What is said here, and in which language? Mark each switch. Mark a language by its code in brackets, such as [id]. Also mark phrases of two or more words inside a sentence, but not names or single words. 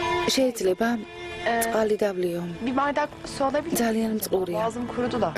[ka] შეიძლება წყალი დავლიო. [tr] Bir bardak su alabilir miyim? [ka] ძალიან მწყურია. [tr] Boğazım kurudu da.